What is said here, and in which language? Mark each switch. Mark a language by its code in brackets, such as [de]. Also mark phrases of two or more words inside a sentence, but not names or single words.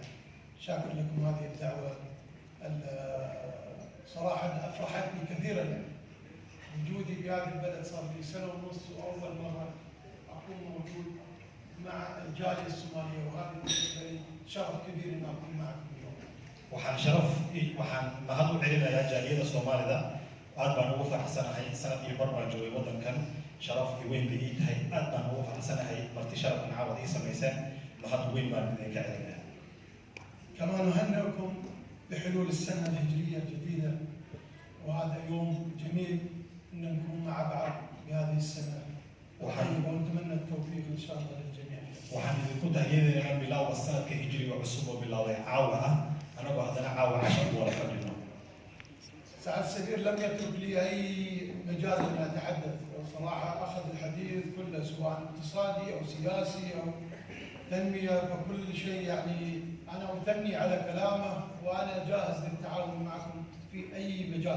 [ar] شاكر لكم هذه الدعوة، صراحة أفرحتني كثيرا. وجودي بهذا البلد صار لي سنة ونص وأول مرة أكون موجود مع الجالية الصومالية، وهذا بالنسبة لي شرف كبير أن أكون معكم اليوم. [so] waxaan sharaf waxaan mahad u celinayaa jaaliyada Soomaalida aad baan ugu faraxsanahay sanad iyo bar baan joogay wadankan sharaf iyo weyn bay tahay aad baan ugu faraxsanahay marti sharaf caawad ii sameeysan mahad weyn baan idinka celinayaa. [ar] كما نهنئكم بحلول السنة الهجرية الجديدة، وهذا يوم جميل أن نكون مع بعض بهذه السنة وطيبة، ونتمنى التوفيق إن شاء الله للجميع. [so] waxaan idinku tahyeedinayaa bilowga sanadka hijriga cusub oo bilowday caawa ah anagoo haddana caawa cashar wala fadhino. [ar] سعادة السفير لم يترك لي أي مجال أن أتحدث، وصراحة أخذ الحديث كله سواء اقتصادي أو سياسي أو تنمية، فكل شيء يعني أنا أثني على كلامه وأنا جاهز للتعاون معكم في أي مجال.